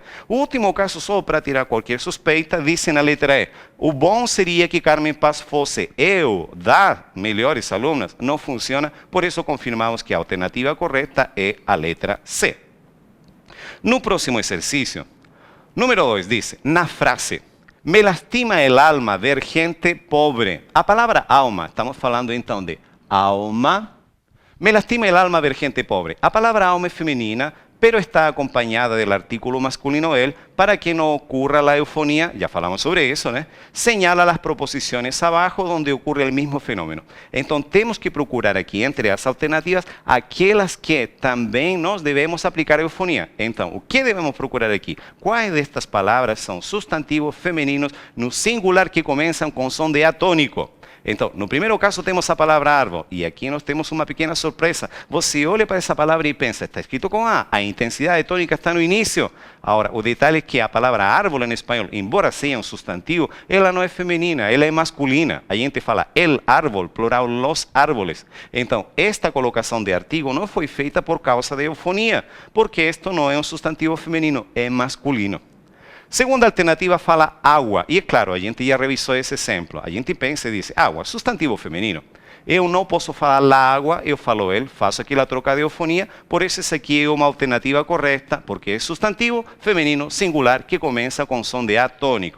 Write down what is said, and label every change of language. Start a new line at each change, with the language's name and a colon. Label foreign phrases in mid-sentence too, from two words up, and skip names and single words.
Portuguese: O último caso, só para tirar qualquer suspeita, diz na letra E. O bom seria que Carmen Paz fosse eu das melhores alunas. Não funciona, por isso confirmamos que a alternativa correta é a letra C. No próximo exercício,
Spanish: número 2 dice,
Portuguese: na frase,
Spanish: me lastima el alma ver gente pobre. A palavra alma, estamos falando então de alma. Me lastima el alma ver gente pobre.
Portuguese: A palavra alma é feminina,
Spanish: pero está acompañada del artículo masculino el, para que no ocurra la eufonía, ya falamos sobre eso, ¿no? Señala las proposiciones abajo donde ocurre el mismo fenómeno. Entonces tenemos que procurar aquí, entre las alternativas, aquellas que también nos debemos aplicar eufonía. Entonces, ¿qué debemos procurar aquí? ¿Cuáles de estas palabras son sustantivos femeninos no singular que comienzan con son de A tónico?
Portuguese: Então, no primeiro caso temos a palavra árvore, e aqui nós temos uma pequena surpresa. Você olha para essa palavra e pensa, está escrito com a intensidade tônica está no início. Agora, o detalhe é que a palavra árvore em espanhol, embora seja um substantivo, ela não é feminina, ela é masculina. A gente fala
Spanish: el árbol,
Portuguese: plural,
Spanish: los árboles.
Portuguese: Então, esta colocação de artigo não foi feita por causa de eufonia, porque isto não é um substantivo feminino, é masculino. Segunda alternativa fala água. E é claro, a gente já revisou esse exemplo. A gente pensa e diz, água, substantivo feminino. Eu não posso falar la água, eu falo ele, faço aqui a troca de eufonia, por isso essa aqui é uma alternativa correta, porque é substantivo feminino singular que começa com som de A tônico.